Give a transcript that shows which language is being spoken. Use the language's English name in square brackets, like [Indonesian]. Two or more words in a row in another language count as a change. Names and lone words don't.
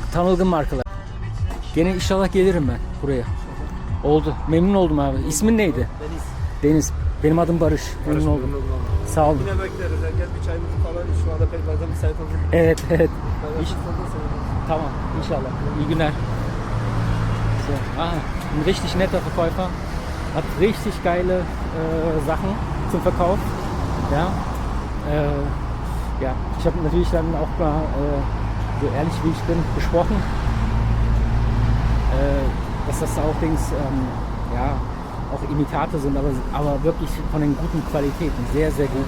[Turkish] Zaten tanılgın markalar. Gene inşallah gelirim ben buraya. Oldu. Memnun oldum abi. İsmin neydi? Deniz. Deniz. Benim adım Barış. Memnun oldum. Sağ olun. Yine bekleriz. Gel bir çayımızı falan. Şu anda pek fazla müsait olmuyor. Evet, evet. Ben fırsatla seviyorum. Tamam, inşallah. İyi günler. [German] So. Ein richtig netter Verkäufer. Hat richtig geile Sachen zum Verkauf. Ja. Ja, ich habe natürlich dann auch mal so ehrlich wie ich bin gesprochen, dass das auch Dings, ja, auch Imitate sind, aber wirklich von den guten Qualitäten, sehr, sehr guten.